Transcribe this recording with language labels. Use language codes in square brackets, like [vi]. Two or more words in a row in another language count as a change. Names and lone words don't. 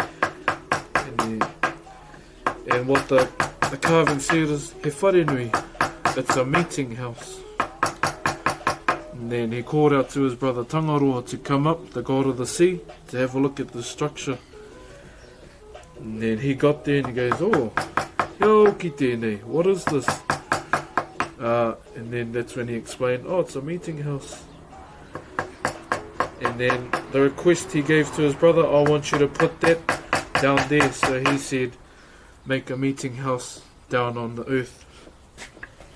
[en] And what the carving said is, [mi] he wharenui, [en] it's a meeting house. And then he called out to his brother Tangaroa to come up, the god of the sea, to have a look at the structure. And then he got there and he goes, [mi] yo ki tēnei, [en] what is this? And then that's when he explained, it's a meeting house. And then the request he gave to his brother, I want you to put that down there. So he said, make a meeting house down on the earth.